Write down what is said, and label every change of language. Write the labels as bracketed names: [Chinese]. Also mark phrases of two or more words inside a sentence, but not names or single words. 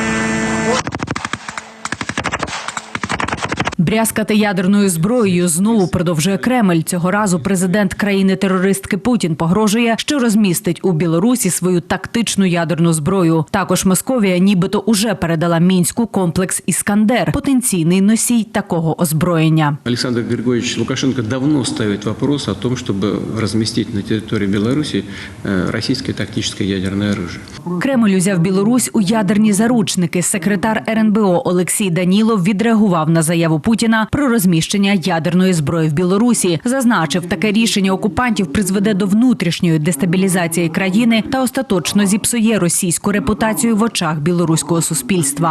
[Ukrainian] Брязкати ядерною зброєю знову продовжує Кремль. Цього разу президент країни-терористки Путін погрожує, що розмістить у Білорусі свою тактичну ядерну зброю. Також Московія нібито уже передала Мінську комплекс «Іскандер» – потенційний носій такого озброєння. [Russian] Олександр Григорьевич Лукашенко давно ставить вопрос о том, [Ukrainian] щоб розмістити на території Білорусі російське тактичне ядерне оружие. Кремль узяв Білорусь у ядерні заручники. Секретар РНБО Олексій Данілов відреагував на заяву Путіна про розміщення ядерної зброї в Білорусі. Зазначив, таке рішення окупантів призведе до внутрішньої дестабілізації країни та остаточно зіпсує російську репутацію в очах білоруського суспільства.